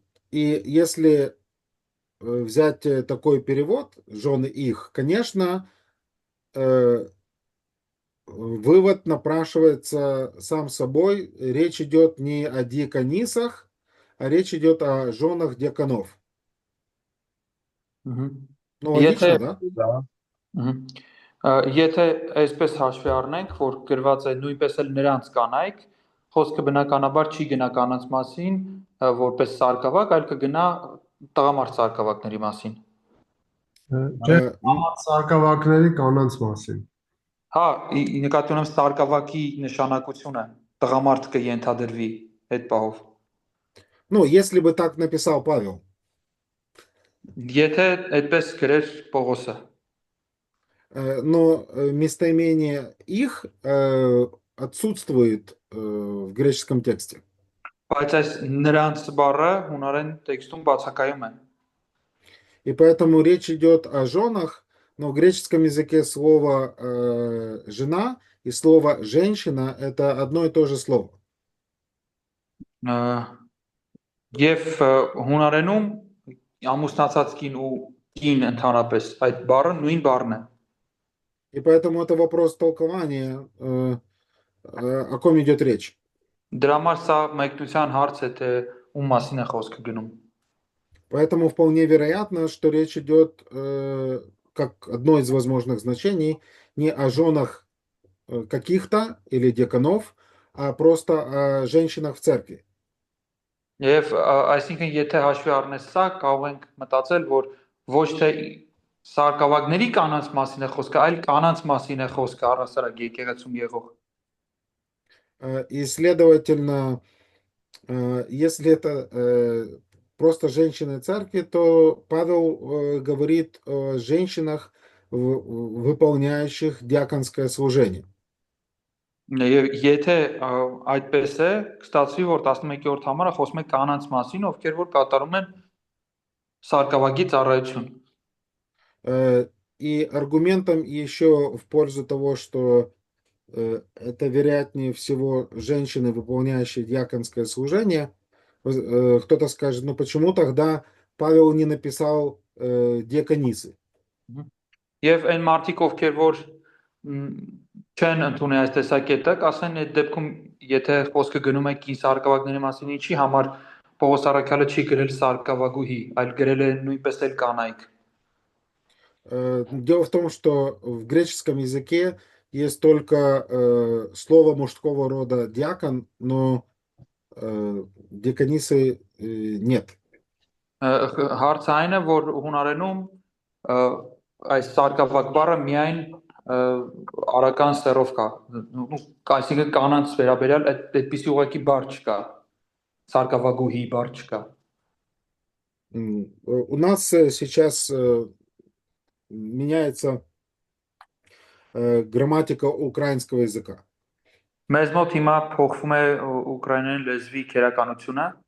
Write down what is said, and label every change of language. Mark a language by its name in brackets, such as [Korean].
[Russian] И если взять такой перевод, жены их, конечно, вывод напрашивается сам собой. Речь идет не о диаконисах, а речь идет о женах диаконов. Ну, логично, да? Да. [Armenian] Եթե այսպես հաշվի առնենք, որ գրված է նույնպես էլ նրանց կանայք, խոսքը բնականաբար չի գնա կանանց մասին, որպես սարկավակ, այլ կգնա տղամարդ սարկավակների մասին։ Չէ, սարկավակների կանանց մասին։ Հա, նկատի ունեմ սարկավակի նշանակությունը, տղամարդ կենթադրվի այդ պահով։ [Russian] Ну, если бы так написал Павел. [Armenian] Եթե այդպես գրեր Պողոսը։ [Russian] Но местоимение их отсутствует в греческом тексте. [Armenian] Բայց այս նրանց բառը հունարեն տեքստում բացակայում է։ [Russian] И поэтому речь идет о женах, но в греческом языке слово жена и слово женщина это одно и то же слово. [Armenian] Եվ հունարենում ամուսնացած կին ու կին ընդհանրապես այդ բառը նույն բառն է։ [Russian] И поэтому это вопрос толкования, о ком идет речь. [Armenian] Դրա համար սա մեկնության հարց է, թե ում մասին է խոսքը գնում։ [Russian] Поэтому вполне вероятно, что речь идет, как одно из возможных значений, не о женах каких-то или диаконов, а просто о женщинах в церкви. [Armenian] Եվ այսինքն եթե հաշվի առնես սա, կարող ենք մտածել, որ ոչ թե սարկավագների կանանց մասին է խոսքը, այլ կանանց մասին է խոսքը առասարակ եկեղեցում եղող։ [Russian] И, следовательно, если это просто женщины церкви, то Павел говорит о женщинах, выполняющих диаконское служение. [Armenian] Եվ եթե այդպես է, կստացվի, որ 11-րդ համարը խոսում է կանանց մասին, ովքեր որ կատարում են սարկավագի ծառայություն։ [Russian] И аргументом еще в пользу того, что это вероятнее всего женщины, выполняющие диаконское служение, кто-то скажет, ну почему тогда Павел не написал диаконисы? [Armenian] Եվ այն մարդիկ, ովքեր որ չեն ընդունի այս տեսակետը, ասեն այդ դեպքում, եթե խոսքը գնում է կին սարկավագների մասին, ինչի համար Պողոս առաքյալը չի գրել սարկավագուհի, այլ գրել է նույնպես էլ կանայք։ [Russian] Дело в том, что в греческом языке есть только слово мужского рода диакон, но диаконисы нет. [Armenian] Հարցը այն է, որ հունարենում այս սարկավակ բառը միայն արական սերով կա, այսինքն կանանց վերաբերյալ այդպիսի ուղղակի բառ չկա, սարկավագուհի բառ չկա։ [Russian] У нас сейчас меняется грамматика украинского языка. [Armenian] Մեզ մոտ հիմա փոխվում է ուկրաիներեն լեզվի քերականությունը,